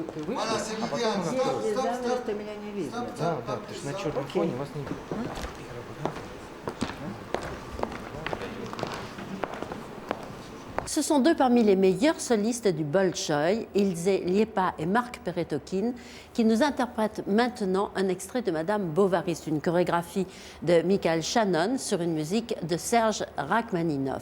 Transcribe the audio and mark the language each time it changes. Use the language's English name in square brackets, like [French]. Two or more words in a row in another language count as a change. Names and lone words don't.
[Russian] Вы вышли, а потом у нас... Что меня не видно. Да, потому что на черном фоне вас не видно. [French] Ce sont deux parmi les meilleurs solistes du Bolchoï, Ilse Liepa et Marc Peretokin, qui nous interprètent maintenant un extrait de Madame Bovary, une chorégraphie de Michael Shannon sur une musique de Serge Rachmaninov.